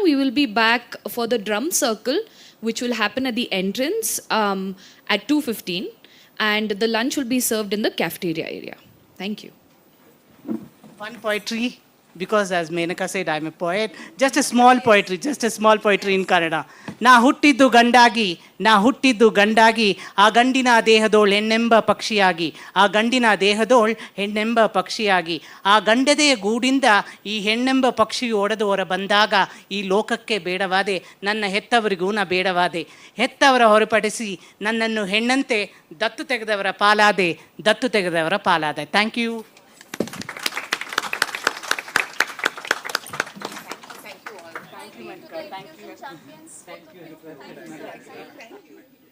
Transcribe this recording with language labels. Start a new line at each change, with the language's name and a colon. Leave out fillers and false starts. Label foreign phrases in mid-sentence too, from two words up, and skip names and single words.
English: We will be back for the drum circle, which will happen at the entrance at 2:15, and the lunch will be served in the cafeteria area. Thank you. One poetry, because as Menaka said, I'm a poet. Just a small poetry in Kannada.
Kannada: ನಾ ಹುಟ್ಟಿದ್ದು ಗಂಡಾಗಿ, ಆ ಗಂಡಿನ ದೇಹದೋಳ್ ಹೆಣ್ಣೆಂಬ ಪಕ್ಷಿಯಾಗಿ, ಆ ಗಂಡಿನ ದೇಹದೋಳ್ ಹೆಣ್ಣೆಂಬ ಪಕ್ಷಿಯಾಗಿ, ಆ ಗಂಡದೆಯ ಗೂಡಿಂದ ಈ ಹೆಣ್ಣೆಂಬ ಪಕ್ಷಿ ಒಡೆದು ಹೊರ ಬಂದಾಗ ಈ ಲೋಕಕ್ಕೆ ಬೇಡವಾದೆ, ನನ್ನ ಹೆತ್ತವರಿಗೂ ನಾ ಬೇಡವಾದೆ, ಹೆತ್ತವರ ಹೊರಪಡಿಸಿ ನನ್ನನ್ನು ಹೆಣ್ಣಂತೆ ದತ್ತು ತೆಗೆದವರ ಪಾಲಾದೆ.
English: Thank you. Thank you.